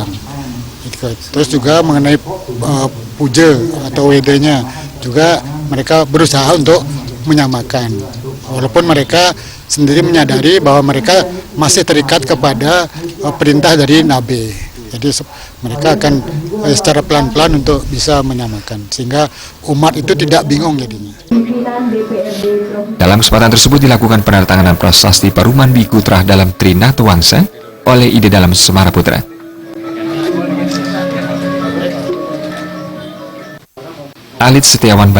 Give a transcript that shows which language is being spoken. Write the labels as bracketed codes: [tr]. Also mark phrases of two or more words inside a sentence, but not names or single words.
[id] Terus juga mengenai puja atau WD-nya juga mereka berusaha untuk menyamakan, walaupun mereka sendiri menyadari bahwa mereka masih terikat kepada perintah dari Nabi. Jadi mereka akan secara pelan-pelan untuk bisa menyamakan, sehingga umat itu tidak bingung jadinya. Dalam kesempatan tersebut dilakukan penandatanganan prasasti Paruman Wikutrah dalam Trinata Wangsa oleh Ide Dalam Semaraputra. Alit Setiawan Bali.